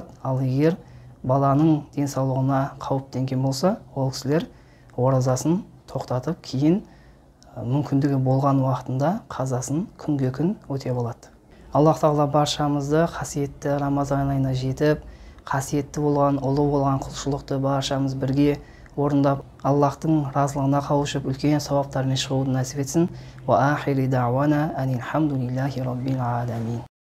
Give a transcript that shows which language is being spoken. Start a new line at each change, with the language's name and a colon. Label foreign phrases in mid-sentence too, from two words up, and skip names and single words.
Kazakh: Ал егер баланың денсаулығына қауіптенген болса, ол кісілер оразасын тоқтатып, кейін мүмкіндігі болған уақытында қазасын күнге күн өте болады. Аллах тағала баршамызды қасиетті Рамазан айына жетіп, қасиетті болған, ұлы болған құлшылықты баршамыз бірге орындап, Аллахтың разылығына қауышып, үлкен сауаптармен шығуды нәсіп етсін.
Arabic: وآخر دعوانا أن الحمد لله رب العالمين.